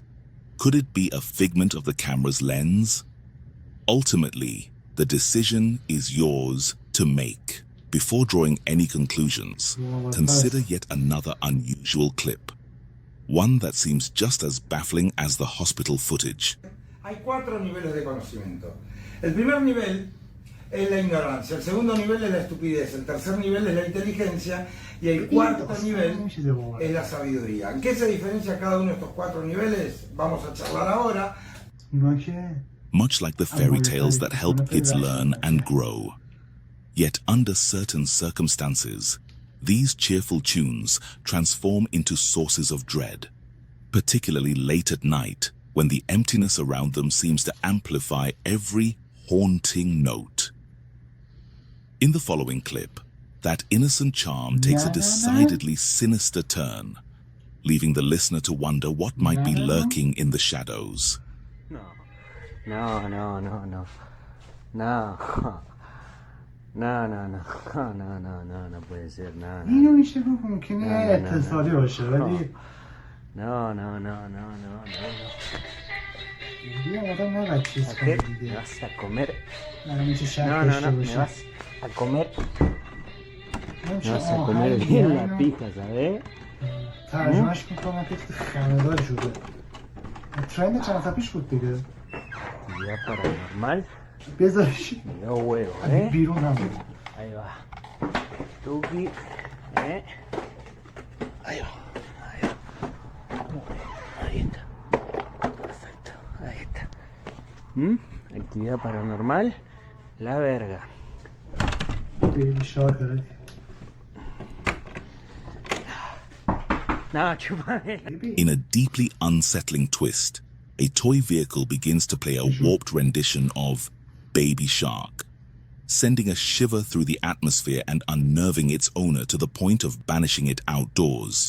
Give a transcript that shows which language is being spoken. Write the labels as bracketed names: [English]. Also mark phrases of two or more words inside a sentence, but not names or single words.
[English] Could it be a figment of the camera's lens? Ultimately, the decision is yours to make. Before drawing any conclusions, consider yet another unusual clip. One that seems just as baffling as the hospital footage. [Spanish] Hay 4 niveles de conocimiento. El primer nivel es la ignorancia, el segundo nivel es la estupidez, el tercer nivel es la inteligencia y el cuarto nivel es la sabiduría. ¿En qué se diferencia cada uno de estos 4 niveles? Vamos a charlar ahora. [English] Much like the fairy tales that help kids learn and grow. Yet under certain circumstances, these cheerful tunes transform into sources of dread, particularly late at night when the emptiness around them seems to amplify every haunting note. In the following clip, that innocent charm takes a decidedly sinister turn, leaving the listener to wonder what might be lurking in the shadows. [Spanish] No. No puede ser, no. [Persian] اینو میشه گفت ممکنه اتصالی باشه ولی [Spanish] No. [Persian] دیگه آدم نباید چیز کنه دیگه. [Spanish] Me vas a comer. [Persian] میشه شک [Spanish] No, [Persian] داشته [Spanish] me [Persian] باشه. [Spanish] vas a comer. Me vas a comer bien la pija, ¿sabes? [Persian] ترجمهش میکنم که خنده‌دار شده. ترند چند تا پیش بود دیگه. [Spanish] Actividad paranormal. [Persian] بذارش [Spanish] Me dio huevo, [Persian] بیرون هم بود. [Spanish] Ahí va. Tuki. Ahí va. Ahí está. Perfecto. Ahí está. Actividad paranormal. La verga. [Persian] خیلی شاکره. [Spanish] No, chúpame. [English] In a deeply unsettling twist, a toy vehicle begins to play a warped rendition of Baby Shark, sending a shiver through the atmosphere and unnerving its owner to the point of banishing it outdoors.